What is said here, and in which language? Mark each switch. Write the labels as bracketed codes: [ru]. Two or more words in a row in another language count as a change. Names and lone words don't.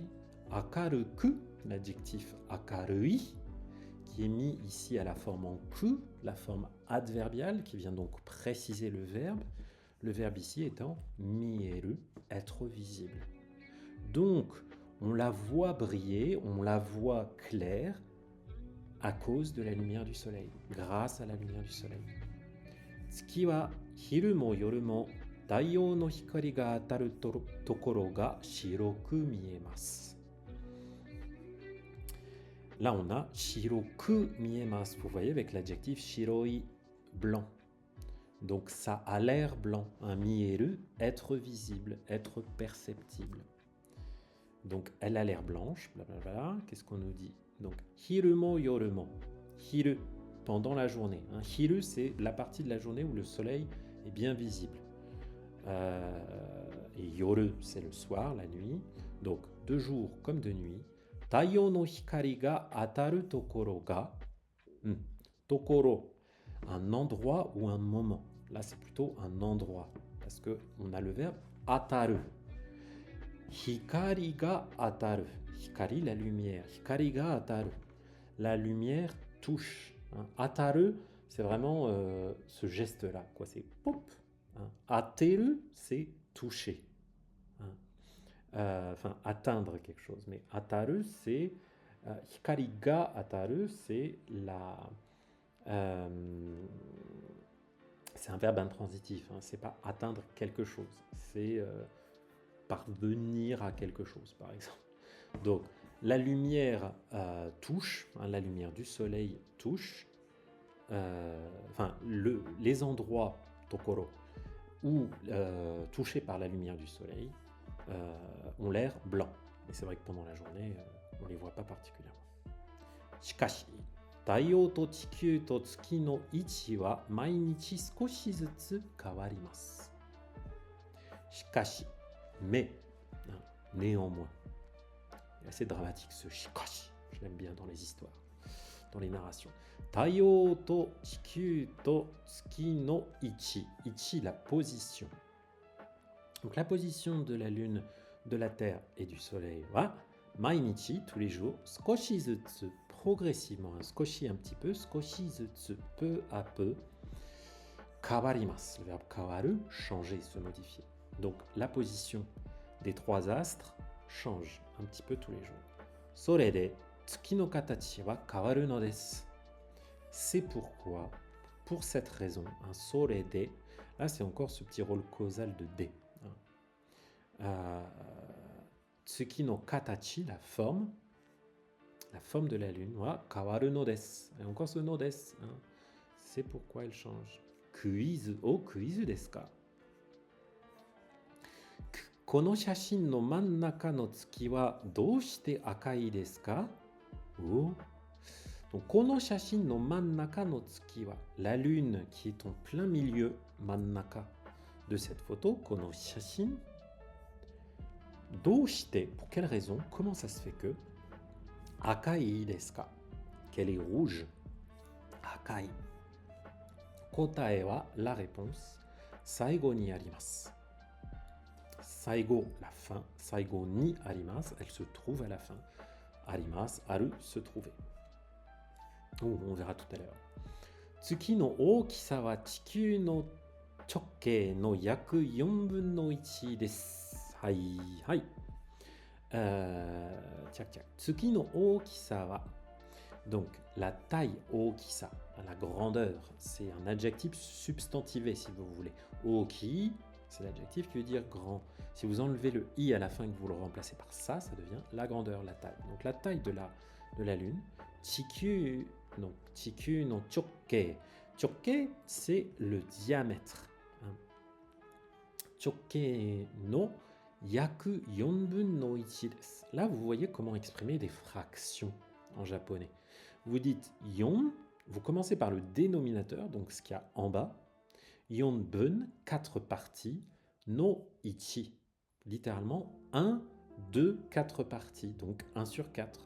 [fr] Akaruku, l'adjectif akarui, qui est mis ici à la forme en ku, la forme adverbiale, qui vient donc préciser le verbe. Le verbe ici étant mieru, être visible. Donc, on la voit briller, on la voit claire, à cause de la lumière du soleil, grâce à la lumière du soleil. [ja] 月は昼も夜も太陽の光が当たるところが白く見えます. [fr] Là, on a [ja] 白く見えます. [fr] Vous voyez avec l'adjectif shiroi, blanc. Donc ça a l'air blanc. Un mieru, être visible, être perceptible. Donc elle a l'air blanche, blablabla. Qu'est-ce qu'on nous dit? Donc, [ja] 昼も夜も。昼, [fr] pendant la journée. Hiru, c'est la partie de la journée où le soleil est bien visible. Et yoru, c'est le soir, la nuit. Donc, de jour comme de nuit. [ja] 太陽の光が当たるところが. [fr] Tokoro, un endroit ou un moment. Là, c'est plutôt un endroit. Parce qu'on a le verbe ataru. [ja] 光が当たる. [fr] Hikari, la lumière. [ja] 光が当たる. [fr] La lumière touche. Ataru, c'est vraiment ce geste-là. C'est pop. Ateru, c'est toucher. Enfin, atteindre quelque chose. Mais ataru, c'est... [ja] 光が当たる, [fr] c'est la... c'est un verbe intransitif. C'est pas atteindre quelque chose. C'est parvenir à quelque chose, par exemple. Donc, la lumière touche, la lumière du soleil touche, les endroits, tokoro, où touchés par la lumière du soleil, ont l'air blancs. Et c'est vrai que pendant la journée, on ne les voit pas particulièrement. [ja] しかし、太陽と地球と月の位置は毎日少しずつ変わります. [fr] Shikashi, mais, néanmoins. C'est assez dramatique ce shikashi. Je l'aime bien dans les histoires, dans les narrations. [ja] 太陽と地球と月の位置. [fr] Ichi, la position. Donc la position de la lune, de la terre et du soleil. Voilà. Mainichi, tous les jours. [ja] 少しずつ, [fr] progressivement. Sukoshi un petit peu. [ja] 少しずつ, [fr] peu à peu. Kawarimasu, le verbe kawaru, changer, se modifier. Donc la position des trois astres change un petit peu tous les jours. [ja] それで、月の形は変わるのです. [fr] C'est pourquoi, pour cette raison, un sorede, là c'est encore ce petit rôle causal de de. [ja] 月の形, [fr] la forme de la lune, [ja] は変わるのです. [fr] Et encore ce [ja] のです. [fr] C'est pourquoi elle change. [ja] クイズ、クイズですか？この写真の真ん中の月はどうして赤いですか? Kono shashin no mannaka no tsuki wa doushite akai desu ka? Donc, この写真の真ん中の月は, [fr] la lune qui est en plein milieu, mannaka, de cette photo, [ja] この写真. [fr] Doushite, pour quelle raison? Comment ça se fait que? [ja] 赤いですか? [fr] Qu'elle est rouge. [ja] 赤い。答えは, [fr] la réponse. [ja] 最後にあります. [fr] Saigo, la fin. [ja] 最後にあります, [fr] elle se trouve à la fin. Arimasu, aru, se trouver. On verra tout à l'heure. [ja] 月の大きさは地球の直径の約4 分の1です。はい、はい。月の大きさは. [fr] Donc, la taille, ookisa, la grandeur, c'est un adjectif substantivé, si vous voulez. Ooki, c'est l'adjectif qui veut dire grand. Si vous enlevez le i à la fin et que vous le remplacez par ça, ça devient la grandeur, la taille. Donc, la taille de la lune. [ja] 地球の直径. [fr] Chokkei, c'est le diamètre. [ja] 直径の約4分の1です. [fr] Là, vous voyez comment exprimer des fractions en japonais. Vous dites yon, vous commencez par le dénominateur, donc ce qu'il y a en bas. 4 bun, 4 parties, [ja] の一, [fr] littéralement 1, 2, 4 parties, donc 1 sur 4.